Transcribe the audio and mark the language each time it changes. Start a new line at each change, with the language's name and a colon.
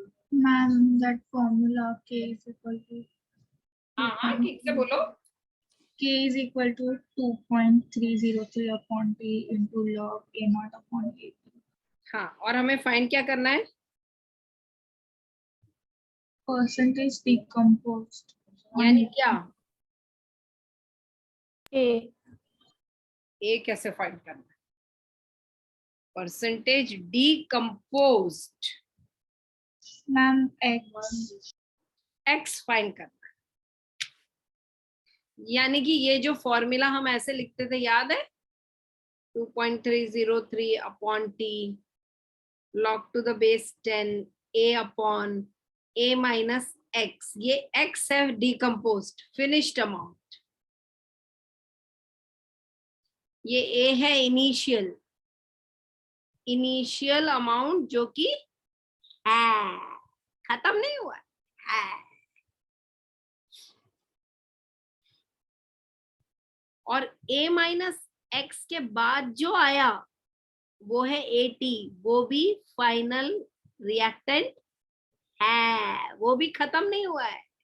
English: Ma'am, that formula K is equal to
Hindi: हाँ ठीक से बोलो.
English: K is equal to 2.303 upon T into log A naught upon A.
Hindi: हाँ, और हमें फाइंड क्या करना है?
English: Percentage decomposed.
Hindi: यानी क्या?
English: A.
Hindi: ए कैसे फाइंड करना है? Percentage decomposed.
English: Ma'am, X.
Hindi: X find करना है. यानी कि ये जो फॉर्मूला हम ऐसे लिखते थे, याद है?
English: 2.303 upon T log to the base 10 a upon a minus x. ये x है decomposed, finished amount.
Hindi: ये a है इनिशियल अमाउंट जो कि है, खत्म नहीं हुआ है. और a माइनस x के बाद जो आया वो है AT, वो भी फाइनल रिएक्टेंट है, वो भी खत्म नहीं हुआ है.